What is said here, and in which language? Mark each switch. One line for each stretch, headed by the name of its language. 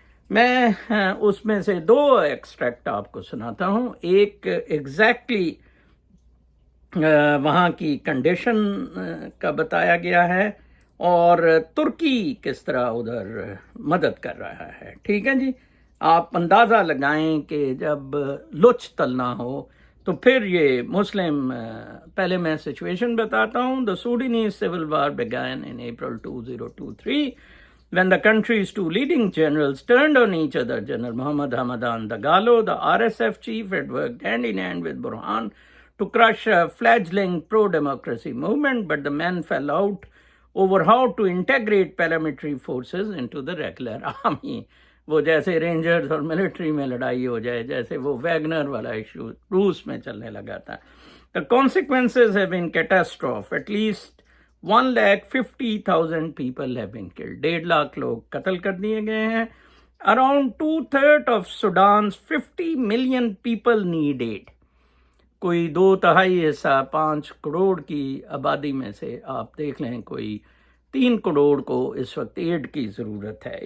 Urdu: میں اس میں سے 2 ایکسٹریکٹ آپ کو سناتا ہوں۔ ایک ایگزیکٹلی وہاں کی کنڈیشن کا بتایا گیا ہے، اور ترکی کس طرح ادھر مدد کر رہا ہے۔ ٹھیک ہے جی، آپ اندازہ لگائیں کہ جب لچ تلنا ہو تو پھر یہ مسلم، پہلے میں سچویشن بتاتا ہوں۔
English: The Sudanese civil war began in April 2023 when the country's 2 leading generals turned on each other. General Muhammad Hamadan Dagalo, the RSF chief, had worked hand in hand with Burhan to crush a fledgling pro-democracy movement, but the men fell out over how to integrate paramilitary forces into the regular army.
Urdu: وہ جیسے rangers اور military میں لڑائی ہو جائے، جیسے وہ Wagner والا issue روس میں چلنے لگا تھا۔
English: The consequences have been catastrophic. At least 150,000 people have been killed.
Urdu: 1.5 lakh لوگ قتل کر دیے گئے ہیں۔
English: Around 2/3 of Sudan's 50 million people need aid.
Urdu: کوئی 2/3 حصہ 5 کروڑ کی آبادی میں سے آپ دیکھ لیں، کوئی 3 کروڑ کو اس وقت ایڈ کی ضرورت ہے.